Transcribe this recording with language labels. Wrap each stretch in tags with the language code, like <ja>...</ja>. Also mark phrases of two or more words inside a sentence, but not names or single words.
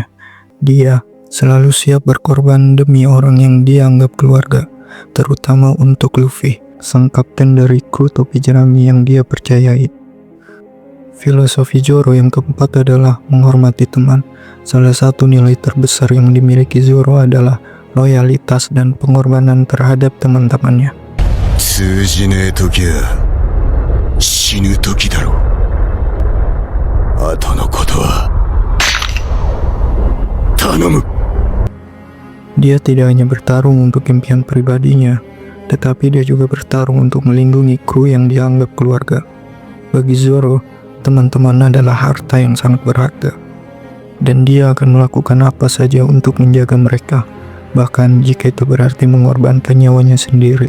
<id>Dia selalu siap berkorban demi orang yang dia anggap keluarga, terutama untuk Luffy, sang kapten dari kru topi jerami yang dia percayai. Filosofi Zoro yang keempat adalah menghormati teman. Salah satu nilai terbesar yang dimiliki Zoro adalah loyalitas dan pengorbanan terhadap teman-temannya.</id> <ja>通じねえ時は死ぬ時だろう。後のことは頼む。</ja> <id>Dia tidak hanya bertarung untuk impian pribadinya, tetapi dia juga bertarung untuk melindungi kru yang dianggap keluarga. Bagi Zoro, teman-teman adalah harta yang sangat berharga, dan dia akan melakukan apa saja untuk menjaga mereka, bahkan jika itu berarti mengorbankan nyawanya sendiri.</id>